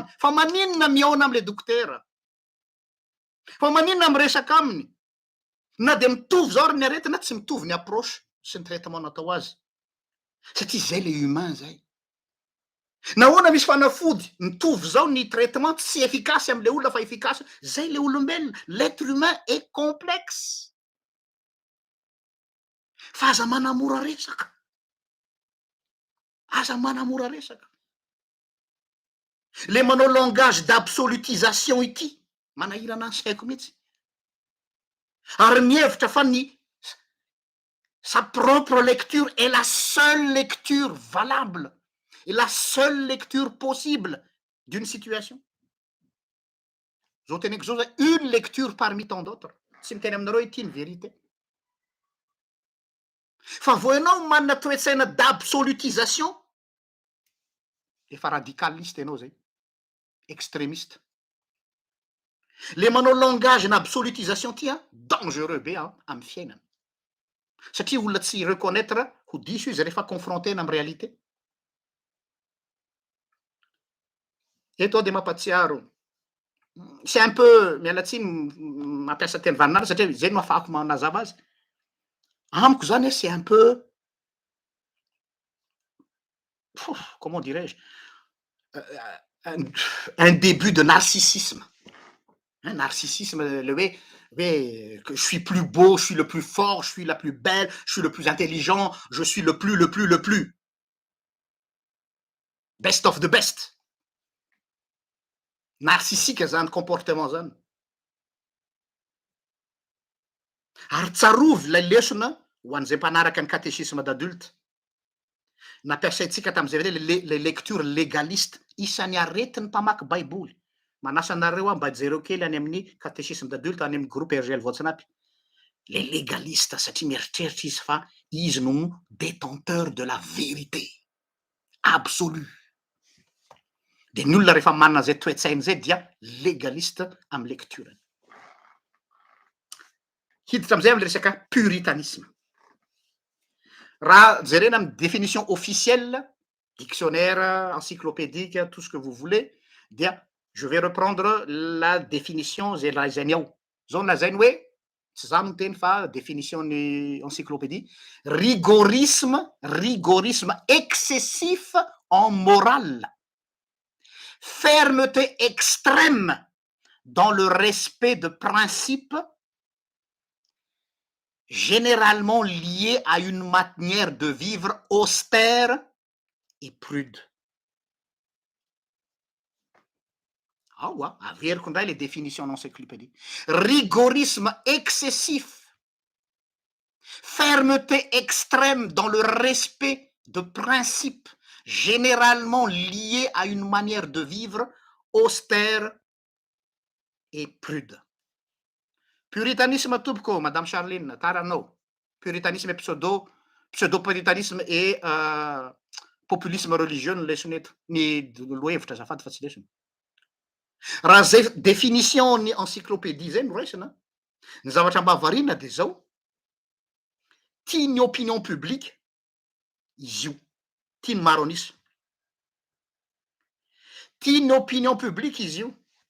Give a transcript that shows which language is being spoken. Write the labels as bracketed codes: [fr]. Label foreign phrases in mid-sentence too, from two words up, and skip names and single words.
[mg] Fa maninona miaona am'le dokotera? Fa maninona miresaka aminy? Na de mitovy zao ary ny aretina tsy mitovy ny approche sy ny traitement natao azy. Satria zay le humain zay. Nahoana misy fanafody mitovy zao ny traitement tsy efficace am'le olona fa efficace, zay le olombelona. [fr] L'être humain est complexe. [mg] Fa aza manamora resaka. Aza manamora resaka. Le manao langage d'absolutisation ity, manahirana ny saiko mihitsy. Ary mihevitra fa [fr] sa propre lecture est la seule lecture valable et la seule lecture possible d'une situation. [mg] Zao teneko zao zay [fr] une lecture parmi tant d'autres. [mg] Tsy miteny aminareo ity ny vérité. Fa vo ianao manana toetsaina d'absolutisation, efa radicaliste ianao zay, extrémiste. Le manao langage na absolutisation ty dangereux be amin'ny fiainana. Satria olona tsy reconnaître ho diso izy rehefa confrontena amin'ny réalité. Eto de mampatsiaro. [fr] C'est un peu [mg] mialatsiny mampiasa teny vaninara satria zay no ahafahako manazava azy. Amiko zany [fr] c'est un peu comment dirais-je, un début de narcissisme. Un narcissisme, le que je suis plus beau, je suis le plus fort, je suis la plus belle, je suis le plus intelligent, je suis le plus. [en] Best of the best. [mg] Narcissique zany comportement zany. Ary tsarovy lay lesona ho an'izay mpanaraka ny [fr] catéchisme d'adulte. [mg] Nampiasaitsika tam'izay [fr] le lecture légaliste, [mg] isan'ny aretin'ny mpamaky baiboly. Manasa anareo mba jereo kely any amin'ny [fr] catéchisme d'adulte [mg] any amin'ny groupe RGL Voatsinampy. [fr] Le légaliste [mg] satria mieritreritra izy fa izy no [fr] détenteur de la vérité absolue. [mg] De ny olona rehefa manana zay toetsainy zay dia légaliste amin'ny lecture. Hiditra am'izay am'le resaka puritanisme. Raha jerena amin'ny [fr] définition officielle, dictionnaire, encyclopédique, tout ce que vous voulez, [mg] dia [fr] je vais reprendre la définition [mg] zay lazainy ao. Zao lazainy hoe, tsy za no teny fa [fr] définition ny encyclopédie, rigorisme excessif en morale, fermeté extrême dans le respect de principes généralement liés à une manière de vivre austère et prude. [mg] Averiko indray [fr] le définition encyclopédie. Rigorisme excessif, fermeté extrême dans le respect de principes généralement liés à une manière de vivre austère et prude. [mg] Puritanisme tompoko, Madame Charline, taranao. [fr] Puritanisme pseudo-puritanisme et populisme religieux [mg] no lesony eto. Ny lohevitra azafady fa tsy lesony. Raha zay définition ny encyclopédie zay no raisina, ny zavatra mba variana de zao, tiany [fr] opinion publique [mg] izy io, tiany maro anisa. Tiany [fr] opinion publique [mg] izy io.